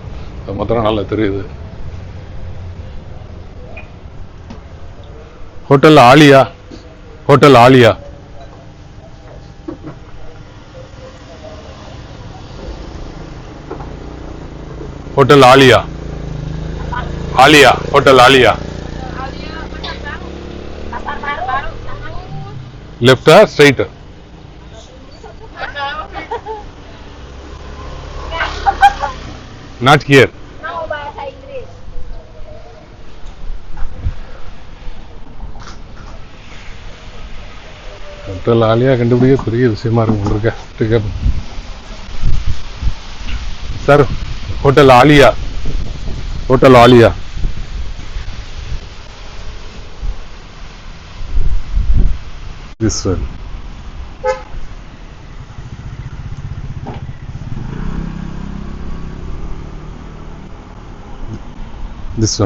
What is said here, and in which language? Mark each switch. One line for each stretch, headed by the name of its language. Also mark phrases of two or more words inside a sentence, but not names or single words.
Tamil: அது மாத்திரம் நல்லா தெரியுது. ஹோட்டல் ஆலியா, ஹோட்டல் ஆலியா,
English: होटल आलिया, आलिया, होटल आलिया. left straight? Not here. No,
Indonesian: bahasa Inggris.
Tamil: होटल आलिया கண்டுபிடிக்க பெரிய விஷயமா இருக்கு.
English: सर होटल आलिया, होटल आलिया. This one. This one.